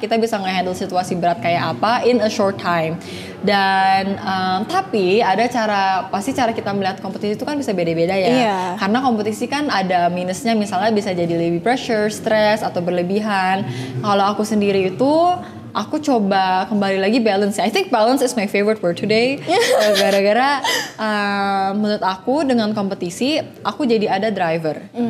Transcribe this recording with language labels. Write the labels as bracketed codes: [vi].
[id] Kita bisa nge-handle situasi berat kayak apa [en] in a short time. [id] Dan tapi ada pasti cara kita melihat kompetisi itu kan bisa beda-beda ya. Iya. Karena kompetisi kan ada minusnya, misalnya bisa jadi lebih pressure, stress atau berlebihan. Kalau aku sendiri itu aku coba kembali lagi balance. [en] I think balance is my favorite word today. [id] Gara-gara menurut aku dengan kompetisi aku jadi ada driver.